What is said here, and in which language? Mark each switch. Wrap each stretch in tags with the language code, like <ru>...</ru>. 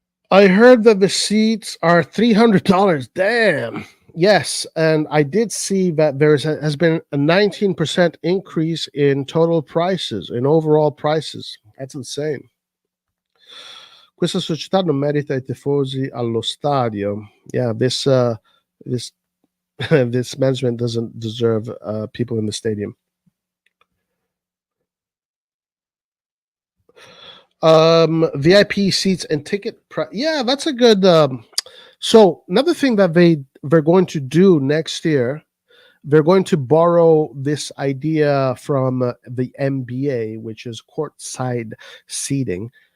<en>I heard that the seats are $300. Damn. Yes, and I did see that has been a 19% increase in total prices, in overall prices. That's insane.</en> <it>Questa società non merita I tifosi allo stadio.</it> <en>Yeah, this this management doesn't deserve people in the stadium. VIP seats and ticket yeah, that's a good so another thing that they're going to do next year, they're going to borrow this idea from the NBA, which is courtside seating.</en>